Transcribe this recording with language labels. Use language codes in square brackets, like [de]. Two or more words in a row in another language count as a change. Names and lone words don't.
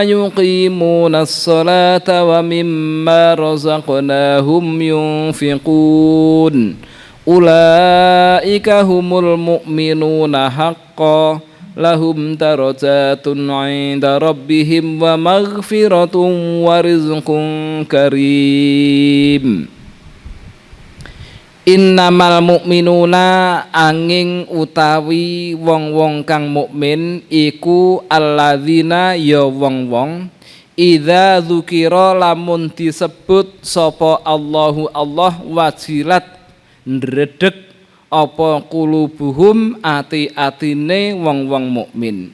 [ar] يقيمون الصلاة ومما رزقناهم ينفقون أولئك هم المؤمنون حقا لهم درجات عند ربهم ومغفرة ورزق كريم. إنما المؤمنون [jv] angin utawi wong-wong kang mukmin iku alladzina ya wong-wong [ar] إذا ذكر [jv] lamun disebut sapa Allahu Allah wajilat ndredeg apa qulubuhum ati-atine wong-wong mukmin.